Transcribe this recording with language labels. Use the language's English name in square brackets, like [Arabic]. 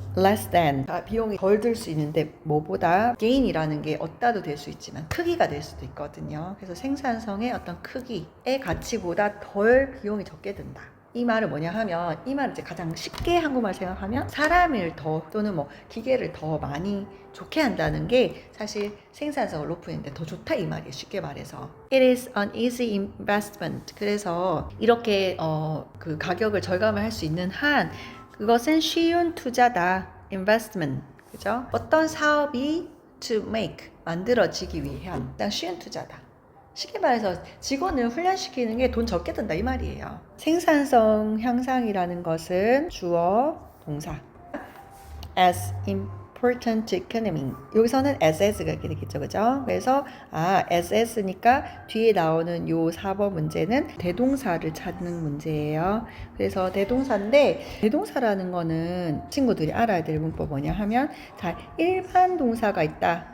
[English] less than [Korean] 비용이 덜 들 수 있는데 뭐보다 gain이라는 게 얻다도 될 수 있지만 크기가 될 수도 있거든요. 그래서 생산성의 어떤 크기의 가치보다 덜 비용이 적게 든다. 이 말은 뭐냐 하면 이 말은 이제 가장 쉽게 한국말 생각하면 사람을 더 또는 뭐 기계를 더 많이 좋게 한다는 게 사실 생산성을 높이는데 더 좋다 이 말이에요. 쉽게 말해서 [English] It is an easy investment. [Korean] 그래서 이렇게 그 가격을 절감을 할 수 있는 한 그것은 쉬운 투자다. investment. 그죠? 어떤 사업이 [English] to make [Korean] 만들어지기 위한 그냥 쉬운 투자다. 쉽게 말해서 직원을 훈련시키는 게 돈 적게 든다 이 말이에요. 생산성 향상이라는 것은 주어, 동사. [English] as important to economy. [Korean] 여기서는 as가 이렇게 되겠죠, 그죠? 그래서 as니까 뒤에 나오는 요 4번 문제는 대동사를 찾는 문제예요. 그래서 대동사인데 대동사라는 거는 친구들이 알아야 될 문법 뭐냐 하면 자 일반 동사가 있다.